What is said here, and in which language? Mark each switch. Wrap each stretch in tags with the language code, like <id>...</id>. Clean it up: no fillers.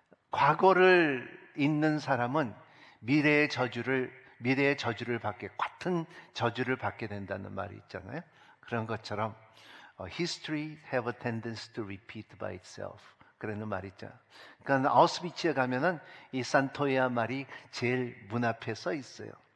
<ko>과거를 잊는 사람은 미래의 저주를 같은 저주를 받게 된다는 말이 있잖아요. 그런 것처럼</ko> <en>history have a tendency to repeat by itself.</en> <ko>그러는 말이 있죠. 그러니까 아우슈비츠에 가면은 이 산토야 말이 제일 문 앞에 써 있어요.</ko>